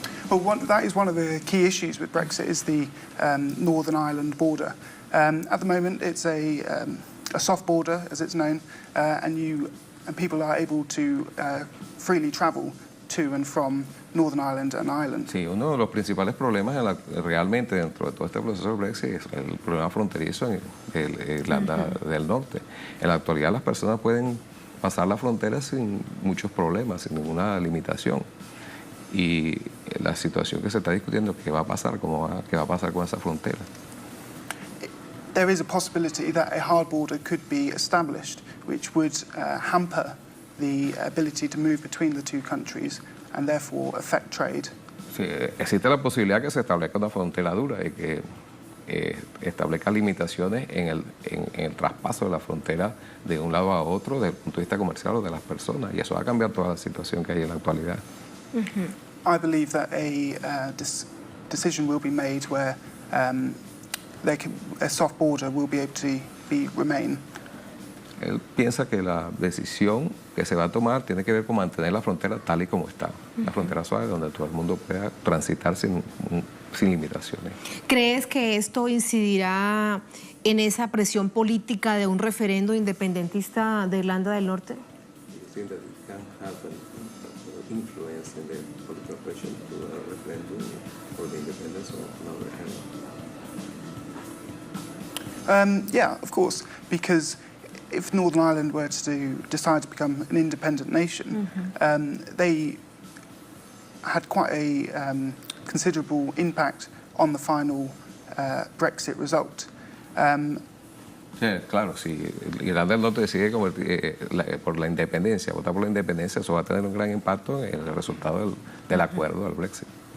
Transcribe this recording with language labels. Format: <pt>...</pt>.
<en>Well, that is one of the key issues with Brexit is the Northern Ireland border. At the moment, it's a soft border, as it's known, and people are able to freely travel to and from Northern Ireland and Ireland.</en> <es>Sí, uno de los principales problemas realmente dentro de todo este proceso de Brexit es el problema fronterizo en Irlanda del Norte. En la actualidad las personas pueden pasar la frontera sin muchos problemas, sin ninguna limitación. Y la situación que se está discutiendo, ¿qué va a pasar? ¿Qué va a pasar con esa frontera?</es> <en>There is a possibility that a hard border could be established, which would hamper the ability to move between the two countries and therefore affect trade.</en> <es>Sí, existe la posibilidad que se establezca una frontera dura y que establezca limitaciones en el traspaso de la frontera de un lado a otro desde el punto de vista comercial o de las personas, y eso va a cambiar toda la situación que hay en la actualidad.</es> <en>I believe that a decision will be made where a soft border will be able to remain.</en> <es>Él piensa que la decisión que se va a tomar tiene que ver con mantener la frontera tal y como está, la frontera suave donde todo el mundo pueda transitar sin limitaciones. ¿Crees que esto incidirá en esa presión política de un referendo independentista de Irlanda del Norte?</es> <en>Yeah, of course, because if Northern Ireland were to decide to become an independent nation, they had quite a considerable impact on the final Brexit result.</en> <es>Sí, claro, si Irlanda del Norte decide por la independencia, votar por la independencia, eso va a tener un gran impacto en el resultado del acuerdo del Brexit.</es>